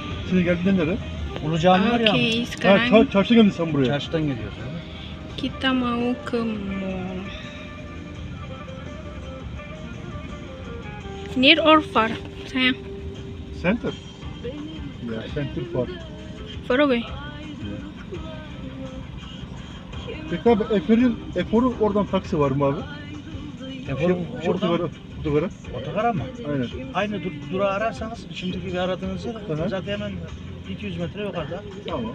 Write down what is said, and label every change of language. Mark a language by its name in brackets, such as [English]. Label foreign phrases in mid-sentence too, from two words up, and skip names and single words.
[Turkish] Bursa'ya geldiğinde nere? Ulu Cami var ya. Ha, [Indonesian] Oke, sekarang [Turkish] çarşıdan geldin sen buraya. Çarşıdan geliyoruz. [Indonesian] kita mau ke mall. [English] Near or far, sayang? Center. Ya, center far. Far away. [Turkish] Peki abi, Efor'un oradan taksi var mı abi? Şu otogara. Otogara mı? Aynen. Aynı durağı ararsanız şimdiki gibi aradığınız yer Hı hı. zaten hemen 200 metre yukarıda. Tamam.